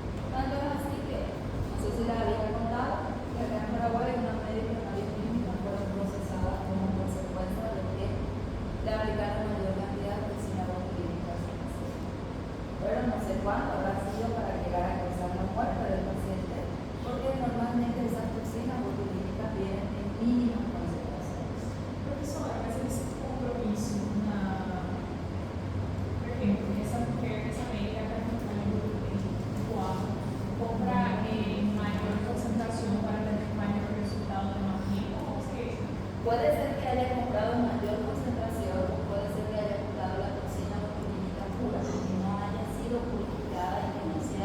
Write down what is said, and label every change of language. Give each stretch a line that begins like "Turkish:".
Spanish: Tanto es así que, no sé si les había contado, que acá en Paraguay una médica y una bioquímica fueron procesadas como consecuencia de que le aplicaron mayor cantidad de toxina botulínica. Pero no sé cuánto habrá sido para llegar a causar la muerte del paciente, porque normalmente esas toxinas botulínicas vienen en mínimas concentraciones.
Portuguese: Professora, mas esse compromisso por exemplo, essa médica está trabalhando tipo A, compra em maior concentração para ter maior resultado de uma química, ou seja,
Spanish: Puede ser que haya comprado en mayor concentración, puede ser que haya comprado la toxina botulínica pura, que no haya sido purificada y que no